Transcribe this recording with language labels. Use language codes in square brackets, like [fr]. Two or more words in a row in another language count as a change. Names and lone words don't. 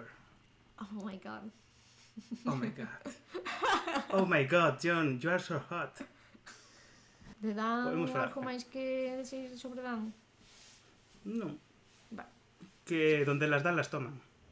[en] Oh my god. Oh my god. Oh my god, John, you are so hot. [gl] De Dan, Podemos falar. algo máis que decir sobre Dan? Non. Va. [es] Que donde las dan las toman.